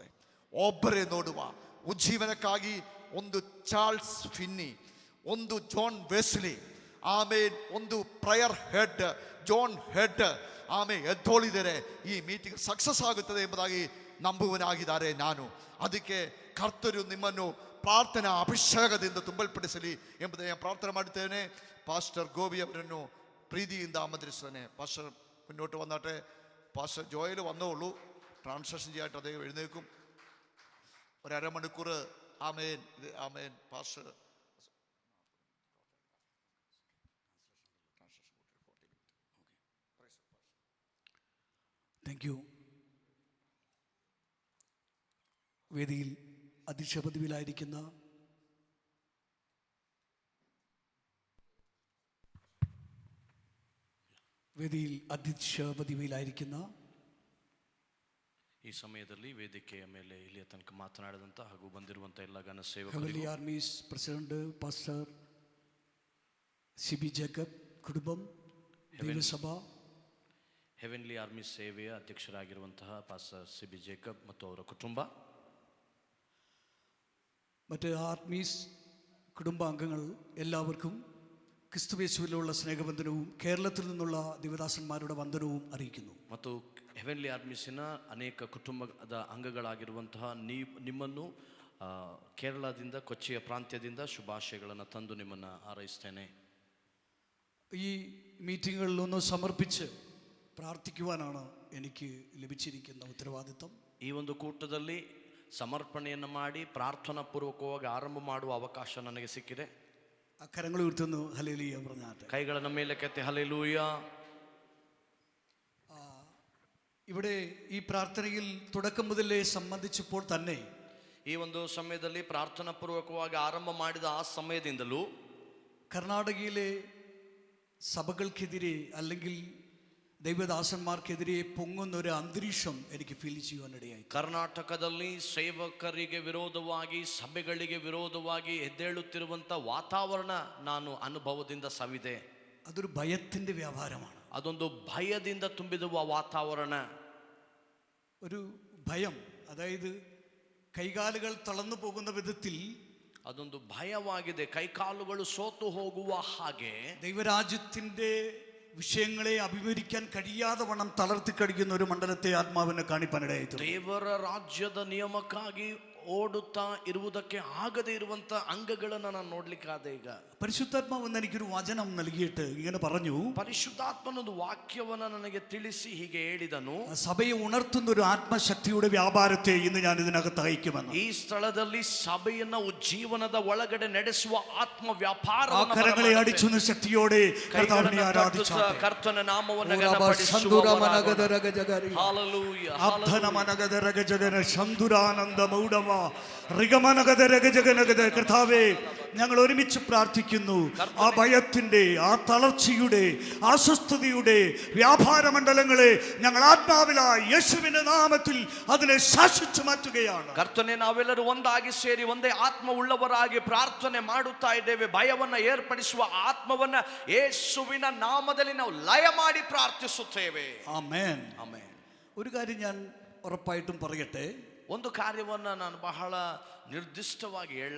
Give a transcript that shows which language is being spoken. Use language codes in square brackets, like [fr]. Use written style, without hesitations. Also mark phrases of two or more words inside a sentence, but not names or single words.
[kn] ಒಬ್ಬರೇ ನೋಡುವ ಉಜ್ಜೀವನಕ್ಕಾಗಿ ಒಂದು ಚಾರ್ಲ್ಸ್ ಫಿನ್ನಿ, ಒಂದು ಜಾನ್ ವೆಸ್ಲಿ, ಆಮೇಲೆ ಒಂದು ಪ್ರಯರ್ ಹೆಡ್ ಜಾನ್ ಹೆಡ್ ಆಮೇಲೆ ಎದ್ದೋಳಿದರೆ ಈ [en] meeting success [kn] ಆಗುತ್ತದೆ ಎಂಬುದಾಗಿ ನಂಬುವನಾಗಿದ್ದಾರೆ ನಾನು. ಅದಕ್ಕೆ ಕರ್ತರು ನಿಮ್ಮನ್ನು ಪ್ರಾರ್ಥನಾ ಅಭಿಷೇಕದಿಂದ ತುಂಬಲ್ಪಡಿಸಲಿ ಎಂಬುದಾಗಿ ನಾನು ಪ್ರಾರ್ಥನೆ ಮಾಡುತ್ತೇನೆ. ಪಾಸ್ಟರ್ ಗೋಬಿ ಅವರನ್ನು ಪ್ರೀತಿಯಿಂದ ಆಮಂತ್ರಿಸ್ತೇನೆ. [ml] പാസ്റ്റർ മുന്നോട്ട് വന്നാട്ടെ. പാസ്റ്റർ ജോയൽ വന്നോളൂ. ട്രാൻസ്ലേഷൻ ചെയ്യാനായിട്ട് അദ്ദേഹം എഴുന്നേൽക്കും. ഒരു അരമണിക്കൂർ ആമേൻ. ആമേൻ. പാസ്റ്റർ [en] thank you. [ml] വേദിയിൽ അധ്യക്ഷ പദവിയിലായിരിക്കുന്ന [kn] ಈ ಸಮಯದಲ್ಲಿ ವೇದಿಕೆಯ ಮೇಲೆ ಇಲ್ಲಿಯ ತನಕ ಮಾತನಾಡಿದಂಥ ಹಾಗೂ ಬಂದಿರುವಂಥ ಎಲ್ಲ ಗಣ ಹೆವನ್ಲಿ ಆರ್ಮೀಸ್ [en] president pastor [kn] ಸಿಬಿ ಜೇಕಬ್ ಕುಟುಂಬಂ, ದೇವಸಭಾ ಹೆವೆನ್ಲಿ ಆರ್ಮಿ ಸೇವೆಯ ಅಧ್ಯಕ್ಷರಾಗಿರುವಂತಹ ಪಾಸ್ಟರ್ ಸಿಬಿ ಜೇಕಬ್ ಮತ್ತು ಅವರ ಕುಟುಂಬ, [ml] മറ്റ് ആർമീസ് കുടുംബാംഗങ്ങൾ എല്ലാവർക്കും ക്രിസ്തുയേശുവിലുള്ള സ്നേഹവന്ദനവും കേരളത്തിൽ നിന്നുള്ള ദിവദാസന്മാരുടെ വന്ദനവും അറിയിക്കുന്നു. [kn] ಮತ್ತು ಹೆವೆನ್ಲಿ ಆರ್ಮೀಸಿನ ಅನೇಕ ಕುಟುಂಬದ ಅಂಗಗಳಾಗಿರುವಂತಹ ನಿಮ್ಮನ್ನು ಕೇರಳದಿಂದ ಕೊಚ್ಚಿಯ ಪ್ರಾಂತ್ಯದಿಂದ ಶುಭಾಶಯಗಳನ್ನು ತಂದು ನಿಮ್ಮನ್ನು ಹಾರೈಸ್ತೇನೆ. [ml] ഈ മീറ്റിങ്ങുകളിലൊന്ന് സമർപ്പിച്ച് പ്രാർത്ഥിക്കുവാനാണ് എനിക്ക് ലഭിച്ചിരിക്കുന്ന ഉത്തരവാദിത്വം. [kn] ಈ ಒಂದು ಕೂಟದಲ್ಲಿ ಸಮರ್ಪಣೆಯನ್ನು ಮಾಡಿ ಪ್ರಾರ್ಥನಾ ಪೂರ್ವಕವಾಗಿ ಆರಂಭ ಮಾಡುವ ಅವಕಾಶ ನನಗೆ ಸಿಕ್ಕಿದೆ. [ml] ആ കരങ്ങൾ ഉയർത്തുന്നു. ഹല്ലേലൂയ പറഞ്ഞാട്ടെ. [kn] ಕೈಗಳನ್ನು ಮೇಲಕ್ಕೆತ್ತಿ ಹಲ್ಲೆಲೂಯ. [ml] ഇവിടെ ഈ പ്രാർത്ഥനയിൽ തുടക്കം മുതലേ സംബന്ധിച്ചപ്പോൾ തന്നെ [kn] ಈ ಒಂದು ಸಮಯದಲ್ಲಿ ಪ್ರಾರ್ಥನಾ ಪೂರ್ವಕವಾಗಿ ಆರಂಭ ಮಾಡಿದ ಆ ಸಮಯದಿಂದಲೂ [ml] കർണാടകയിലെ സഭകൾക്കെതിരെ അല്ലെങ്കിൽ ദൈവദാസന്മാർക്കെതിരെ പൊങ്ങുന്ന ഒരു അന്തരീക്ഷം എനിക്ക് ഫീൽ ചെയ്യുവാനിടയായി. [kn] ಕರ್ನಾಟಕದಲ್ಲಿ ಸೇವಕರಿಗೆ ವಿರೋಧವಾಗಿ ಸಭೆಗಳಿಗೆ ವಿರೋಧವಾಗಿ ಎದ್ದೇಳುತ್ತಿರುವಂಥ ವಾತಾವರಣ ನಾನು ಅನುಭವದಿಂದ ಸವಿದೆ. [ml] അതൊരു ഭയത്തിൻ്റെ വ്യാപാരമാണ്. [kn] ಅದೊಂದು ಭಯದಿಂದ ತುಂಬಿರುವ ವಾತಾವರಣ. [ml] ഒരു ഭയം, അതായത് കൈകാലുകൾ തളർന്നു പോകുന്ന വിധത്തിൽ [kn] ಅದೊಂದು ಭಯವಾಗಿದೆ. ಕೈಕಾಲುಗಳು ಸೋತು ಹೋಗುವ ಹಾಗೆ [ml] ദൈവരാജ്യത്തിൻ്റെ വിഷയങ്ങളെ അഭിമുഖീകരിക്കാൻ കഴിയാതെ വണ്ണം തളർത്തി കഴിക്കുന്ന ഒരു മണ്ഡലത്തെ ആത്മാവിനെ കാണിപ്പാനിടയായി. [kn] ದೇವರ ರಾಜ್ಯದ ನಿಯಮಕ್ಕಾಗಿ ಓಡುತ್ತಾ ಇರುವುದಕ್ಕೆ ಆಗದೆ ಇರುವಂತ ಅಂಗಗಳನ್ನು ನಾನು ನೋಡ್ಲಿಕ್ಕಾದೆ. ಈಗ [ml] പരിശുദ്ധാത്മാവ് എനിക്കൊരു വചനം നൽകിയിട്ട് ഇങ്ങനെ പറഞ്ഞു, [kn] ಪರಿಶುದ್ಧಾತ್ಮನೊಂದು ವಾಕ್ಯವನ್ನ ನನಗೆ ತಿಳಿಸಿ ಹೀಗೆ ಹೇಳಿದನು, [ml] സഭയെ ഉണർത്തുന്ന ഒരു ആത്മശക്തിയുടെ വ്യാപാരത്തെ ഇന്ന് ഞാൻ ഇതിനകത്ത് അയക്കുമെന്ന്. [kn] ಈ ಸ್ಥಳದಲ್ಲಿ ಸಭೆಯನ್ನ ಉಜ್ಜೀವನದ ಒಳಗಡೆ ನಡೆಸುವ ಆತ್ಮ ವ್ಯಾಪಾರ. [ml] കരങ്ങളെ അടിച്ചുന്ന ശക്തിയോടെ കർത്താവിനെ ആരാധിച്ചാട്ടെ. [kn] ಕರ್ತನ ನಾಮವನ್ನು [ml] കർത്താവേ, ഞങ്ങൾ ഒരുമിച്ച് പ്രാർത്ഥിക്കുന്നു. ആ ഭയത്തിന്റെ, ആ തളർച്ചയുടെ, അസ്വസ്ഥതയുടെ വ്യാപാര മണ്ഡലങ്ങളെ ഞങ്ങൾ ആത്മാവിലായി യേശുവിന്റെ നാമത്തിൽ അതിനെ ശാസിച്ചു മാറ്റുകയാണ്. [kn] ಕರ್ತನೆ, ನಾವೆಲ್ಲರೂ ಒಂದಾಗಿ ಸೇರಿ ಒಂದೇ ಆತ್ಮ ಉಳ್ಳವರಾಗಿ ಪ್ರಾರ್ಥನೆ ಮಾಡುತ್ತಾ ಇದ್ದೇವೆ. ಭಯವನ್ನ ಏರ್ಪಡಿಸುವ ಆತ್ಮವನ್ನ ಯೇಸುವಿನ ನಾಮದಲ್ಲಿ ನಾವು ಲಯ ಮಾಡಿ ಪ್ರಾರ್ಥಿಸುತ್ತೇವೆ. [ml] ആമേൻ. [kn] ಆಮೆನ್. [ml] ഒരു കാര്യം ഞാൻ ഉറപ്പായിട്ടും പറയട്ടെ. [kn] ಒಂದು ಕಾರ್ಯವನ್ನ ನಾನು ಬಹಳ ನಿರ್ದಿಷ್ಟವಾಗಿ ಹೇಳ.